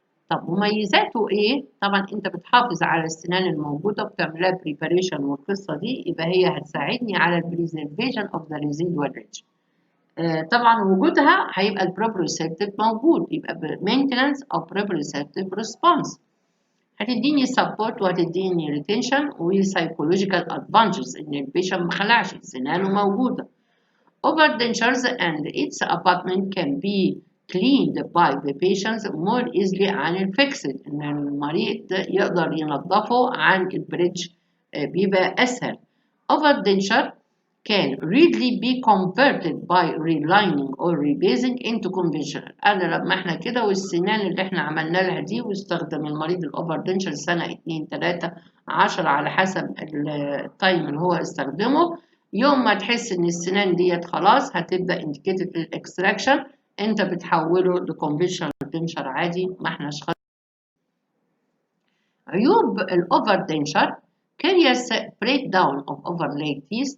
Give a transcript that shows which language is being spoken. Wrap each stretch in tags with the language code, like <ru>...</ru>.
<ar>طب مميزاته ايه؟ طبعا انت بتحافظ على السنان الموجودة وبتعملها بريباريشن، والقصة دي يبقى هي هتساعدني على</ar> <en>البريزرفيشن of the residual ridge.</en> <ar>طبعا وجودها هيبقى البروبريسبتيف موجود، يبقى مينتنانس او بروبريسبتيف ريسبونس، هتديني سبورت وهتديني ريتنشن وسايكولوجيكال ادفانتجز ان البيشنت ما خلعش سنانه موجوده.</ar> <en>Over dentures and its abutment can be cleaned by the patients more easily</en> <ar>عن الفيكسد، ان المريض يقدر ينظفه عن البريدج بيبقى اسهل.</ar> <en>Over denture can readily be converted by relining or rebasing into conventional.</en> <ar>أنا لما احنا كده والسنان اللي احنا عملنا لها دي واستخدم المريض الأوفر دنشر سنة 2 3 10 على حسب التايم اللي هو استخدمه، يوم ما تحس إن السنان ديت خلاص هتبدأ indicated للإكستراكشن، أنت بتحوله لكونفنشنال دنشر عادي ما احناش خالص. عيوب الأوفر دنشر</ar> <en>curious breakdown of overlaid teeth.</en>